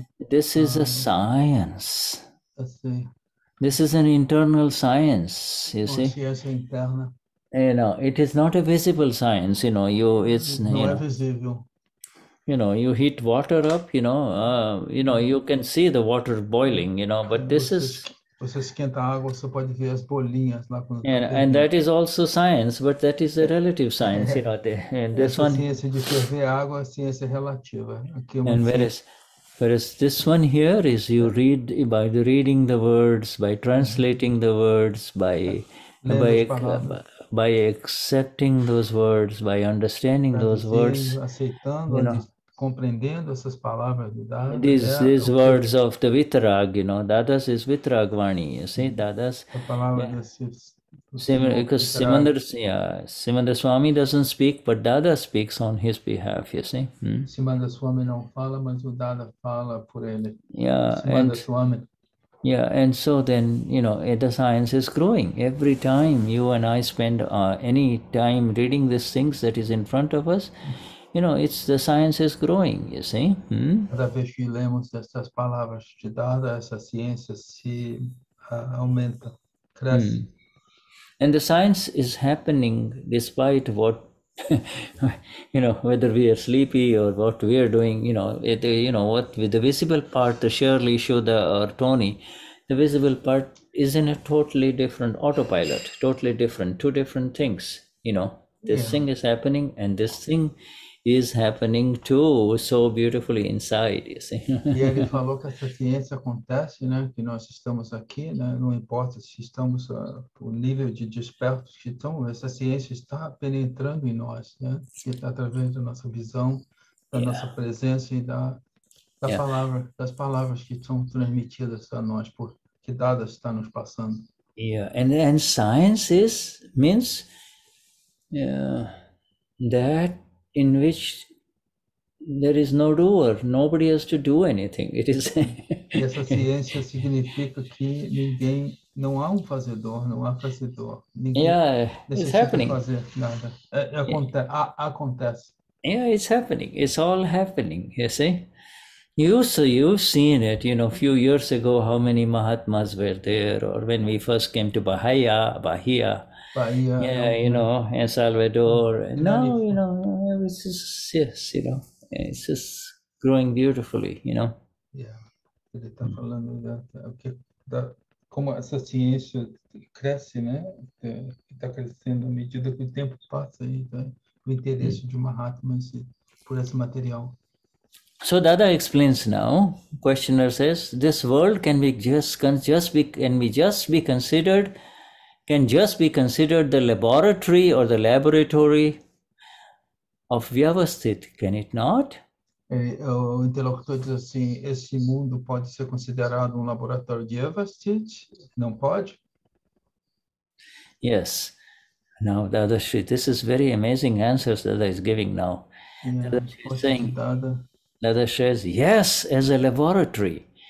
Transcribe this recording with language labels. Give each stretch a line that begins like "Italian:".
English: This is a science. This is an internal science, you see. It is not a visible science,
Portuguese: Não é visível.
English: you heat water up, you can see the water boiling, but this is...
Portuguese: Você esquenta a água, você pode ver as bolinhas lá quando
English: and that is also science, but that is a relative science, and this one...
Portuguese: ciência de ferver água é ciência relativa. Aqui
English: and whereas this one here is you read by reading the words, by translating the words, by accepting those words, by understanding those words,
Portuguese: aceitando, compreendendo essas palavras do Dada.
English: These words of the Vitarag, Dadas is Vitaragvani, you see, Dadas.
Portuguese: A palavra desses...
English: Because Simandra Swami doesn't speak, but Dada speaks on his behalf, you see.
Portuguese: Simandra Swami não fala, mas o Dada fala por ele.
English: Swami. Yeah, and so then, the science is growing. Every time you and I spend any time reading these things that is in front of us, it's the science is growing, you see.
Portuguese: Cada vez que lemos essas palavras de Dada, essa ciência se aumenta, cresce.
English: And the science is happening despite what, whether we are sleepy or what we are doing, what with the visible part, the Shirley, Shuddha or Tony, the visible part is in a totally different autopilot, totally different, two different things, this thing is happening and this thing is happening too, so beautifully inside, you see.
Portuguese: E ele falou que essa ciência acontece, que nós estamos aqui, não importa se estamos o nível de despertos que estão, essa ciência está penetrando em nós, que está através da nossa visão, da nossa presença e das palavras que são transmitidas a nós, que Dadas está nos passando.
English: Yeah, and science means that in which there is no doer, nobody has to do anything. It is.
Portuguese: E essa ciência significa que não há fazedor, não há fazedor. Ninguém
English: it's happening.
Portuguese: Fazer nada. Acontece.
English: Yeah, it's happening. It's all happening. You see, you've seen it. A few years ago, how many Mahatmas were there, or when we first came to Bahia, El Salvador. And now, it's just, it's just growing beautifully,
Portuguese: Yeah, ele está falando como essa ciência cresce, está crescendo à medida que o tempo passa e o interesse de Mahatmas por esse material.
English: So Dada explains now. Questioner says, this world can just be considered the laboratory or the laboratory of Vyavasthit, can it not?
Portuguese: O interlocutor diz assim, esse mundo pode ser considerado laboratório de Vyavasthit? Não pode?
English: Yes. Now, Dadashri, this is very amazing answers Dada is giving now. Dadashri is saying, Dada says, yes, as a laboratory.